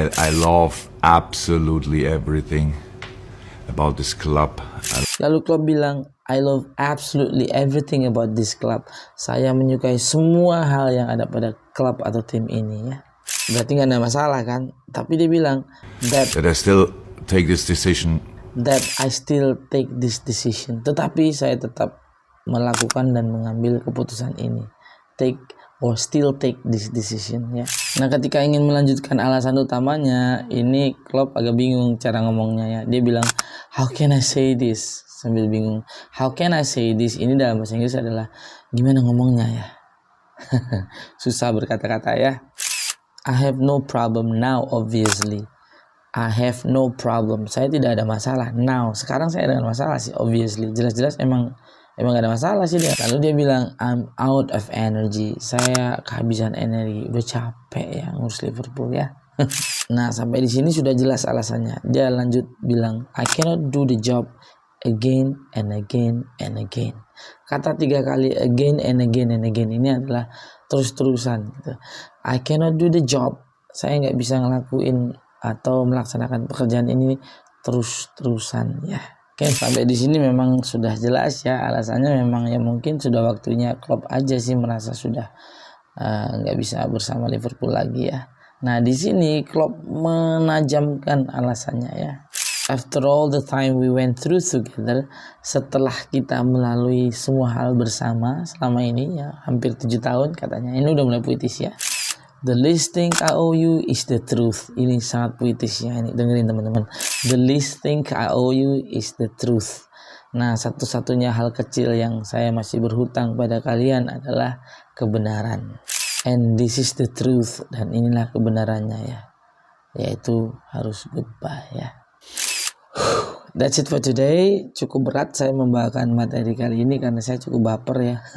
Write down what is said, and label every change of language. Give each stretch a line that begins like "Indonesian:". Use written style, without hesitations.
English: I love absolutely everything about this club.
Indonesian: Lalu Klopp bilang,
English: I love absolutely everything about this club.
Indonesian: Saya menyukai semua hal yang ada pada klub atau tim ini ya. Berarti nggak ada masalah kan? Tapi dia bilang that
English: I still take this decision. I still take this decision.
Indonesian: Tetapi saya tetap melakukan dan mengambil keputusan ini.
English: Still take this decision ya.
Indonesian: Nah, ketika ingin melanjutkan alasan utamanya, ini Klopp agak bingung cara ngomongnya ya. Dia bilang,
English: how can I say this?
Indonesian: Sambil bingung.
English: How can I say this?
Indonesian: Ini dalam bahasa Inggris adalah gimana ngomongnya ya. Susah berkata-kata ya.
English: I have no problem now, obviously. I have no problem.
Indonesian: Saya tidak ada masalah.
English: Now,
Indonesian: sekarang saya dengan masalah sih,
English: obviously.
Indonesian: Jelas-jelas emang gak ada masalah sih dia. Lalu dia bilang,
English: I'm out of energy.
Indonesian: Saya kehabisan energi. Udah capek ya ngurus Liverpool ya. Nah, sampai di sini sudah jelas alasannya. Dia lanjut bilang,
English: I cannot do the job again and again and again.
Indonesian: Kata 3 kali
English: again and again and again
Indonesian: ini adalah terus-terusan gitu.
English: I cannot do the job.
Indonesian: Saya nggak bisa ngelakuin atau melaksanakan pekerjaan ini terus-terusan ya. Oke, sampai di sini memang sudah jelas ya alasannya. Memang ya mungkin sudah waktunya Klopp aja sih merasa sudah nggak bisa bersama Liverpool lagi ya. Nah, di sini Klopp menajamkan alasannya ya.
English: After all the time we went through together,
Indonesian: setelah kita melalui semua hal bersama selama ini ya, hampir 7 tahun katanya. Ini udah mulai puitis ya.
English: The least thing I owe you is the truth.
Indonesian: Ini sangat puitis ya, ini dengerin teman-teman.
English: The least thing I owe you is the truth.
Indonesian: Nah, satu-satunya hal kecil yang saya masih berhutang pada kalian adalah kebenaran.
English: And this is the truth,
Indonesian: dan inilah kebenarannya ya, yaitu harus goodbye ya.
English: That's it for today.
Indonesian: Cukup berat saya membawakan materi kali ini karena saya cukup baper ya.